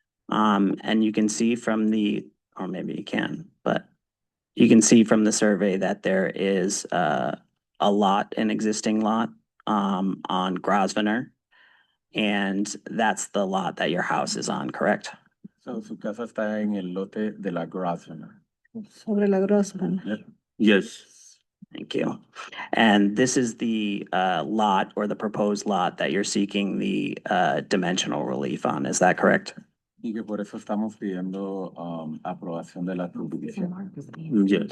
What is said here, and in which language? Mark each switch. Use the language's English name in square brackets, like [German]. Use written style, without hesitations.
[English] And you can see from the, or maybe you can, but you can see from the survey that there is a lot, an existing lot on Grosvenor. And that's the lot that your house is on, correct? [Spanish] So, su casa está en el lote de la Grosvenor. Sobre la Grosvenor. [English] Yes. Thank you. And this is the lot or the proposed lot that you're seeking the dimensional relief on, is that correct? [Spanish] Y que por eso estamos pidiendo aprobación de la subdivisión.